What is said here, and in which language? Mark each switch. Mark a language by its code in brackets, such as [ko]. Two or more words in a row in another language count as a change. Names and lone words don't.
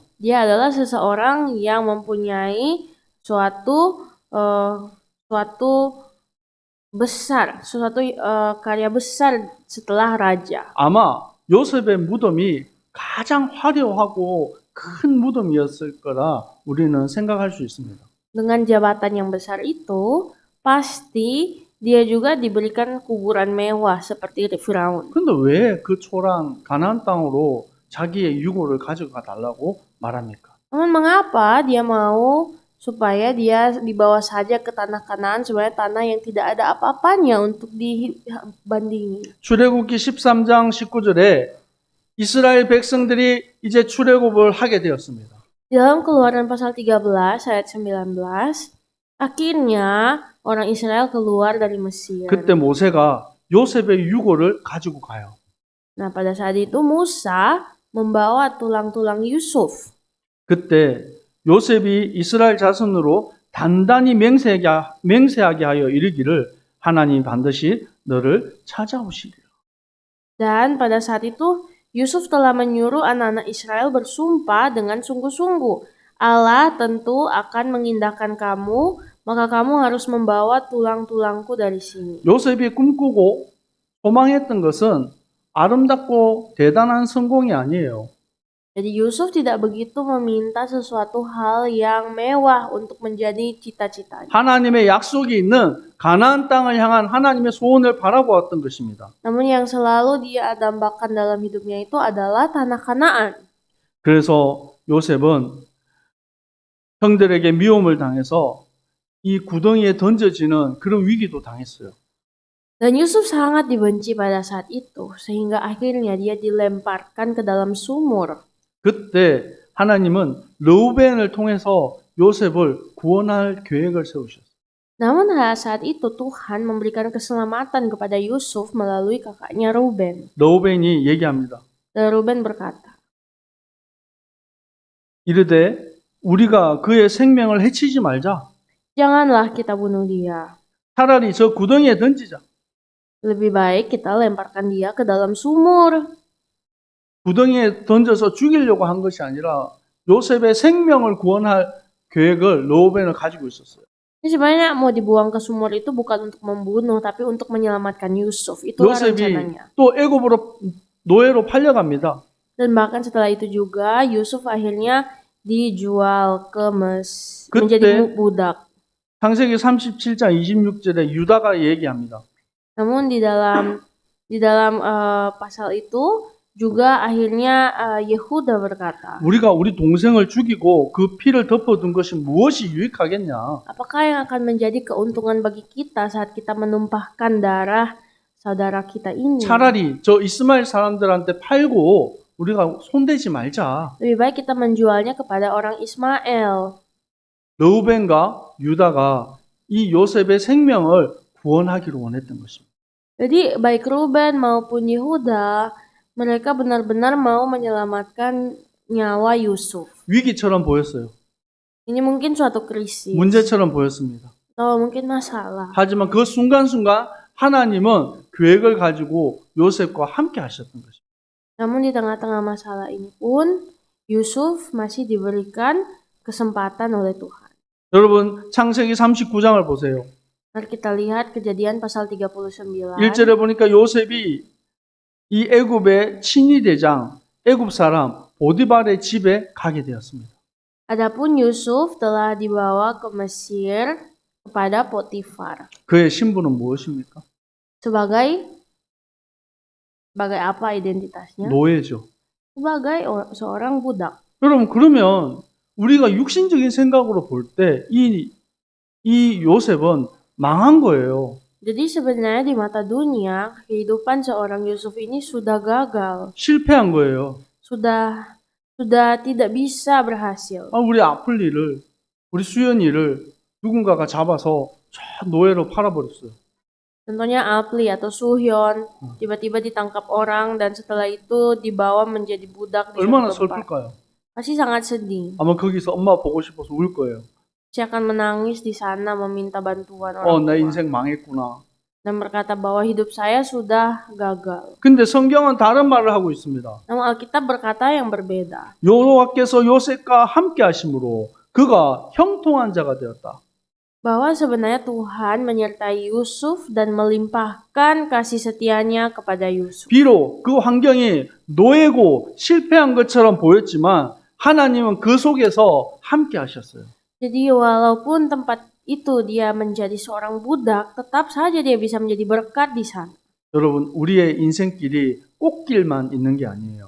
[id] Dia adalah seseorang yang mempunyai suatu karya besar setelah raja. [ko] 아마 요셉의 무덤이 가장 화려하고 큰 무덤이었을 거라 우리는 생각할 수 있습니다. [id] Dengan jabatan yang besar itu, pasti dia juga diberikan kuburan mewah seperti Firaun. [ko] 근데 왜 그 초랑 가나안 땅으로 자기의 유고를 가져가 달라고 말합니까? [id] Namun mengapa dia mau supaya dia dibawa saja ke tanah Kanaan, sebenarnya tanah yang tidak ada apa-apanya untuk dibandingi. [ko] 출애굽기 13장 19절에 이스라엘 백성들이 이제 출애굽을 하게 되었습니다. [id] Dalam Keluaran pasal 13 ayat 19, akhirnya orang Israel keluar dari Mesir. [ko] 그때 모세가 요셉의 유고를 가지고 가요. [id] Nah, pada saat itu Musa membawa tulang-tulang Yusuf. [ko] 그때 요셉이 이스라엘 자손으로 단단히 맹세하게 하여 이르기를 하나님 반드시 너를 찾아오시리라. [id] Dan pada saat itu Yusuf telah menyuruh anak-anak Israel bersumpah dengan sungguh-sungguh, Allah tentu akan mengindahkan kamu, maka kamu harus membawa tulang-tulangku dari sini. [ko] 요셉이 꿈꾸고 소망했던 것은 아름답고 대단한 성공이 아니에요. [id] Jadi Yusuf tidak begitu meminta sesuatu hal yang mewah untuk menjadi cita-citanya. [ko] 하나님의 약속이 있는 가나안 땅을 향한 하나님의 소원을 바라보았던 것입니다. [id] Namun yang selalu dia dambakan dalam hidupnya itu adalah tanah Kanaan. [ko] 그래서 요셉은 형들에게 미움을 당해서 이 구덩이에 던져지는 그런 위기도 당했어요. [id] Dan Yusuf sangat dibenci pada saat itu, sehingga akhirnya dia dilemparkan ke dalam sumur. [ko] 그때 하나님은 르우벤을 통해서 요셉을 구원할 계획을 세우셨어요. [id] Namun saat itu Tuhan memberikan keselamatan kepada Yusuf melalui kakaknya Ruben. [ko] 르우벤이 얘기합니다. [id] Dan Ruben berkata, [ko] 이르되 우리가 그의 생명을 해치지 말자. [id] janganlah kita bunuh dia. [ko] 차라리 저 구덩이에 던지자. [id] Lebih baik kita lemparkan dia ke dalam sumur. [ko] 구덩이에 던져서 죽이려고 한 것이 아니라 요셉의 생명을 구원할 계획을 르우벤을 가지고 있었어요. [id] Ini sebenarnya mau dibuang ke sumur itu bukan untuk membunuh, tapi untuk menyelamatkan Yusuf. Itulah rencananya. [ko] 요셉이 또 애굽으로 노예로 팔려갑니다. [id] Dan bahkan setelah itu juga Yusuf akhirnya dijual ke menjadi budak. [ko] 창세기 37장 26절에 유다가 얘기합니다. [id] Namun di dalam pasal itu juga akhirnya Yehuda berkata, [ko] 우리가 우리 동생을 죽이고 그 피를 덮어둔 것이 무엇이 유익하겠냐? [id] apakah yang akan menjadi keuntungan bagi kita saat kita menumpahkan darah saudara kita ini? [ko] 차라리 저 이스마엘 사람들한테 팔고 우리가 손대지 말자. [id] Lebih baik kita menjualnya kepada orang Ismail. [ko] 르우벤과 유다가 이 요셉의 생명을 구원하기를 원했던 것입니다. [id] Jadi baik Ruben maupun Yehuda, mereka benar-benar mau menyelamatkan nyawa Yusuf. [ko] 위기처럼 보였어요. [id] Ini mungkin suatu krisis [ko] 문제처럼 보였습니다. [id] atau mungkin masalah. [ko] 하지만 그 순간순간 하나님은 계획을 가지고 요셉과 함께 하셨던 것입니다. [id] Namun di tengah-tengah masalah ini pun Yusuf masih diberikan kesempatan oleh Tuhan. [ko] 여러분 창세기 39장을 보세요. [id] Mari kita lihat Kejadian pasal 39. [ko] 1절에 보니까 요셉이 이 애굽의 친위 대장, 애굽 사람 보디발의 집에 가게 되었습니다. [id] Adapun Yusuf telah dibawa ke Mesir kepada Potifar. [ko] 그의 신분은 무엇입니까? [id] Sebagai apa identitasnya? [ko] 노예죠. [id] Sebagai seorang budak. [ko] 여러분 그러면 우리가 육신적인 생각으로 볼 때 이 요셉은 망한 거예요. [id] Jadi sebenarnya di mata dunia, kehidupan seorang Yusuf ini sudah gagal. [ko] 실패한 거예요. [id] Sudah tidak bisa berhasil. [ko] 우리 아플리를, 우리 수연이를 누군가가 잡아서 저 노예로 팔아버렸어요. [id] Contohnya Apli atau Suhyun, tiba-tiba ditangkap orang dan setelah itu dibawa menjadi budak di [ko] 얼마나 [id] suatu tempat. [ko] 슬플까요? [id] Pasti sangat sedih. [ko] 아마 거기서 엄마 보고 싶어서 울 거예요. [id] Pasti akan menangis di sana meminta bantuan orang [ko] 내 [id] tua. [ko] 인생 망했구나. [id] Dan berkata bahwa hidup saya sudah gagal. [ko] 근데 성경은 다른 말을 하고 있습니다. [id] Namun Alkitab berkata yang berbeda. [ko] 여호와께서 요셉과 함께 하심으로 그가 형통한 자가 되었다. [id] Bahwa sebenarnya Tuhan menyertai Yusuf dan melimpahkan kasih setianya kepada Yusuf. [ko] 비록 그 환경이 노예고 실패한 것처럼 보였지만 하나님은 그 속에서 함께 하셨어요. [id] Jadi walaupun tempat itu dia menjadi seorang budak, tetap saja dia bisa menjadi berkat di sana. [ko] 여러분, 우리의 인생길이 꽃길만 있는 게 아니에요.